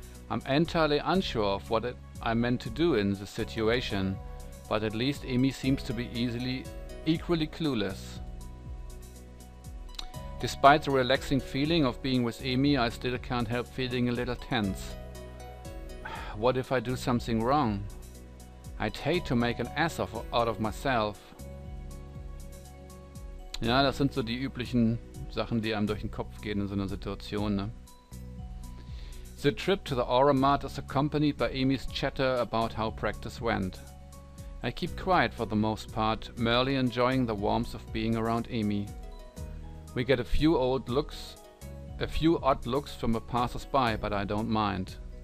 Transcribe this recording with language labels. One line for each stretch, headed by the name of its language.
English: I'm entirely unsure of what I meant to do in this situation, but at least Amy seems to be equally clueless. Despite the relaxing feeling of being with Amy, I still can't help feeling a little tense. What if I do something wrong? I'd hate to make an ass out of myself.
German: Ja, das sind so die üblichen Sachen, die einem durch den Kopf gehen in so einer Situation, ne?
English: The trip to the Aura Mart is accompanied by Amy's chatter about how practice went. I keep quiet for the most part, merely enjoying the warmth of being around Amy. We get a few odd looks from the passers-by, but I don't mind.